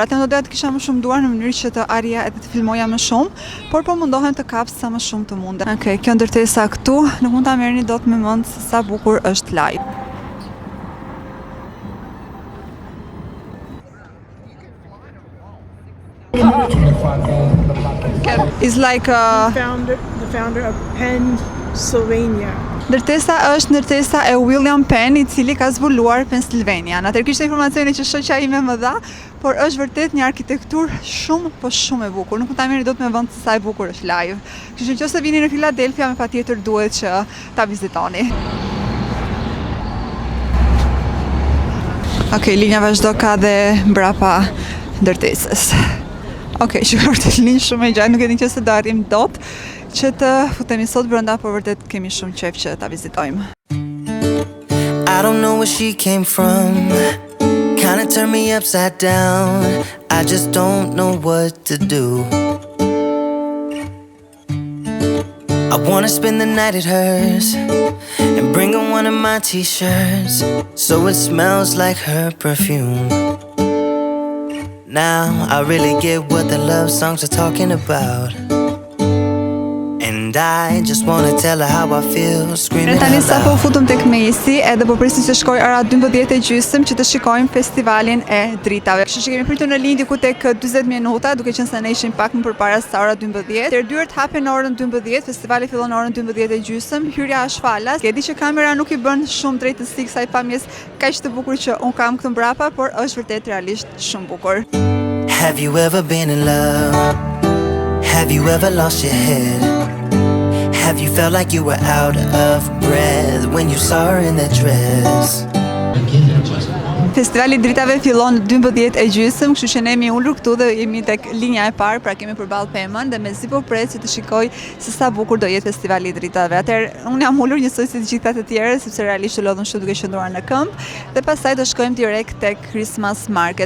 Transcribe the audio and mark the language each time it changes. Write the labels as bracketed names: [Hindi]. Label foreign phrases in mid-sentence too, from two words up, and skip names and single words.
[Albanian] Atë do doja të kisha më shumë duar në mënyrë që të arrija edhe të filmoja më shumë, por po mundohem të kap sa më shumë të mundem. Okej, kjo ndërtesa këtu nuk mund ta merrni dot me mend se sa bukur është live. [English] It's like the founder of Pennsylvania. [Albanian] Ndërtesa është ndërtesa e William Penn, I cili ka zbuluar Pennsylvania. Atëherë kishte informacione që shoqja ime më dha, por është vërtet një arkitekturë shumë e bukur. Nuk mund ta merrni dot me vend se sa e bukur është live. Kështu që nëse vini në Philadelphia, patjetër duhet që ta vizitoni. Okej, linja vazhdo ka dhe mbrapa ndërtesës. Okej, shkruar linjë shumë e gjatë, nuk e di nëse do arrim dot që të futemi sot brenda, por vërtet kemi shumë qejf që ta vizitojmë. [English] I don't know where she came from. Kinda turned me upside down. I just don't know what to do. I wanna spend the night at hers and bring her one of my t-shirts so it smells like her perfume. Now I really get what the love songs are talking about. And I just wanna tell her how I feel, screaming out loud. [Albanian] Tani sapo futëm tek Mesi, edhe po presim që shkoj ora 12:30 që të shikojmë festivalin e dritave. Kështu që kemi pritur në linjë diku tek 40 minuta, duke qenë se ne ishim pak më përpara sa ora 12. Dyert hapen në orën 12, festivali fillon në orën 12:30, hyrja është falas. E di që kamera nuk I bën shumë drejtësi kësaj pamjes kaq të bukur që un kam këtu mbrapa, por është vërtet realisht shumë bukur. [English] Have you ever been in love? Have you ever lost your head? Have you felt like you were out of breath when you saw her in that dress? [Albanian] Festivali i dritave fillon në 12:30, kështu që ne jemi ulur këtu dhe jemi tek linja e parë, pra kemi përballë pemën dhe mezi po pres që të shikoj se sa bukur do jetë festivali i dritave. Atëherë unë jam ulur njësoj si të gjitha të tjerë, sepse realisht lodhëm shumë duke qëndruar në këmbë dhe pastaj do shkojmë direkt tek Christmas Market.